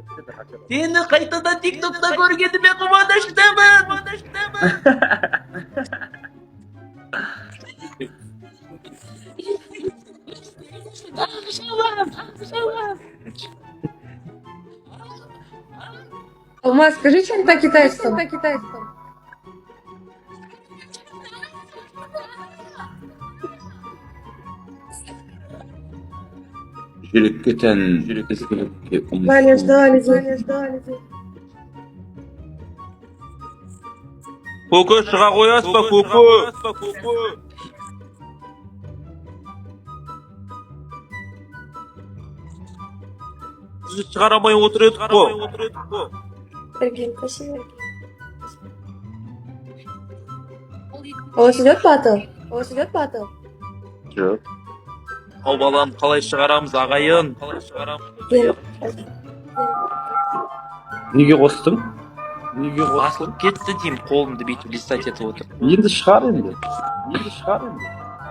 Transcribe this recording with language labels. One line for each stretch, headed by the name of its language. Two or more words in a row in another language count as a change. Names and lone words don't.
Kazakh: Сені қайтадан тиктокта көргеніме қуаныштымын. Алмаз,
Russian: скажи что-нибудь на китайском.
Kazakh: Жүрекке тән, ізгілікке
Russian: Ваня, ждали.
Kazakh: Көкө шыға қоясыз ба, көкө? Сізді шығарамай отыр едік қо.
Russian: Сергей, спасибо. У вас идет батл?
Kazakh: жоқ. Ал баланы қалай шығарамыз, ағайын? Неге қостың? Басылып кетті деймін, қолымды бүйтіп листать етіп отыр. Енді шығар енді.